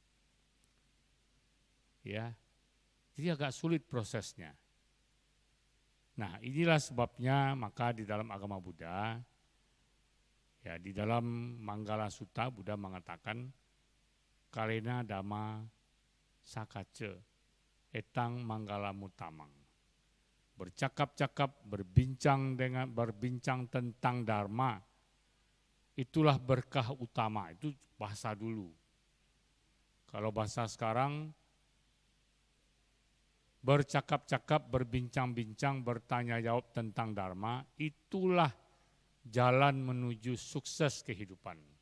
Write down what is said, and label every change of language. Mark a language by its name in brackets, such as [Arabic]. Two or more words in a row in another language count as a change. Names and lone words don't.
[Indonesian] Ya, jadi agak sulit prosesnya. Nah, inilah sebabnya maka di dalam agama Buddha, ya di dalam Manggala Sutta Buddha mengatakan [Pali] kalena dhamma sakace etang manggala mutamang. [Indonesian] Bercakap-cakap, berbincang tentang dharma, itulah berkah utama. Itu bahasa dulu. Kalau bahasa sekarang, bercakap-cakap, berbincang-bincang, bertanya jawab tentang dharma, itulah jalan menuju sukses kehidupan.